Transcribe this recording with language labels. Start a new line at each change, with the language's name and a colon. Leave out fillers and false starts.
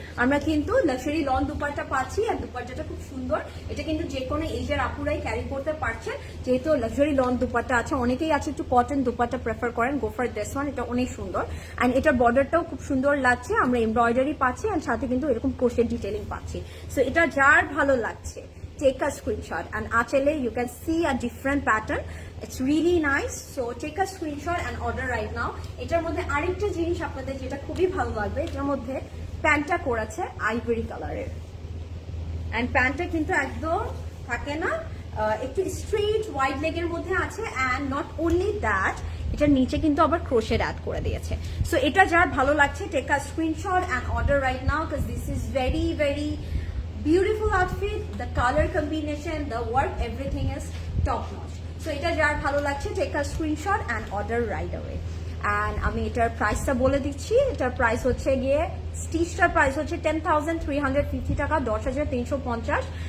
Bangla: আমরা কিন্তু luxury loan dupatta পাচ্ছি, আর দুপাট্টাটা খুব সুন্দর। এটা কিন্তু যে কোনো এজের আপুরাই ক্যারি করতে পারছে, যেহেতু লাক্সারি লন দুপাট্টা আছে। অনেকেই আছে একটু কটন দুপাট্টা প্রেফার করেন,
English: Go for this one.
Bangla: এটা অনেক সুন্দর। অ্যান্ড এটার বর্ডারটাও খুব সুন্দর লাগছে, আমরা এমব্রয়ডারি পাচ্ছি, অ্যান্ড সাথে কিন্তু এরকম ক্রোশেড ডিটেলিং পাচ্ছি।
English: so
Bangla: এটা যার ভালো লাগছে
English: take a screenshot, and achale you can see a different pattern. It's really nice. So take a screenshot and order right now.
Bangla: এটার মধ্যে আরেকটা জিনিস আপনাদের যেটা খুবই ভালো লাগবে, এটার মধ্যে প্যান্টটা করেছে আইভরি কালারের। এন্ড প্যান্টটা কিন্তু একদম থাকে না, একটু স্ট্রেট ওয়াইড লেগের মধ্যে আছে।
English: and not only that,
Bangla: এটার নিচে কিন্তু আবার ক্রোশেড অ্যাড করে দিয়েছে। সো এটা যার ভালো লাগছে
English: Take a screenshot and order right now, because this is very very beautiful outfit, the color combination, the work, everything is top notch. So
Bangla: এটা যার ভালো লাগছে
English: take a screenshot and order right away.
Bangla: And আমি এটার প্রাইসটা বলে দিচ্ছি। এটার প্রাইস হচ্ছে গিয়ে, স্টিচটার প্রাইস হচ্ছে 10,350 টাকা, 10,350।